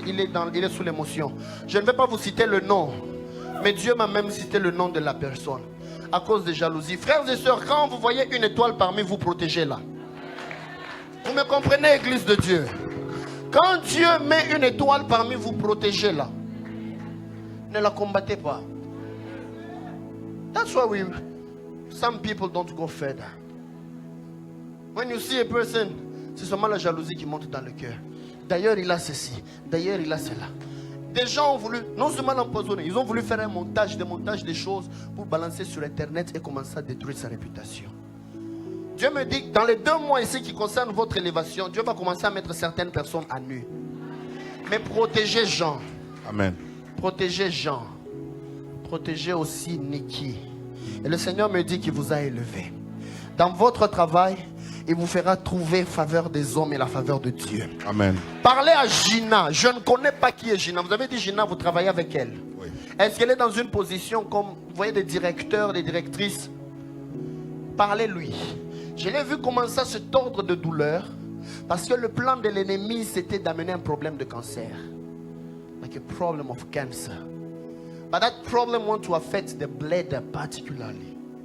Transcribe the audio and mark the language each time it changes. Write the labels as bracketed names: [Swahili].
[French] Il est sous l'émotion. Je ne vais pas vous citer le nom. Mais Dieu m'a même cité le nom de la personne. À cause de jalousie. Frères et sœurs, quand vous voyez une étoile parmi vous, protégez-la. Vous me comprenez, Église de Dieu? Quand Dieu met une étoile parmi vous, protégez-la. Ne la combattez pas. [English] That's why some people don't go further. When you see a person, [French] c'est seulement la jalousie qui monte dans le cœur. D'ailleurs, il a ceci. D'ailleurs, il a cela. Des gens ont voulu, non seulement l'empoisonner, ils ont voulu faire un montage, démontage des choses pour balancer sur Internet et commencer à détruire sa réputation. Dieu me dit que dans les 2 mois ici qui concernent votre élévation, Dieu va commencer à mettre certaines personnes à nu. Mais protégez Jean. Amen. Protégez Jean. Protégez aussi Nikki. Et le Seigneur me dit qu'il vous a élevé. Dans votre travail, il vous fera trouver faveur des hommes et la faveur de Dieu. Amen. Parlez à Gina. Je ne connais pas qui est Gina. Vous avez dit Gina, vous travaillez avec elle. Oui. Est-ce qu'elle est dans une position comme, vous voyez, des directeurs, des directrices? Parlez-lui. Je l'ai vu commencer à se tordre de douleur parce que le plan de l'ennemi, c'était d'amener un problème de cancer. [English] Like a problem of cancer. But that problem want to affect the bladder particularly.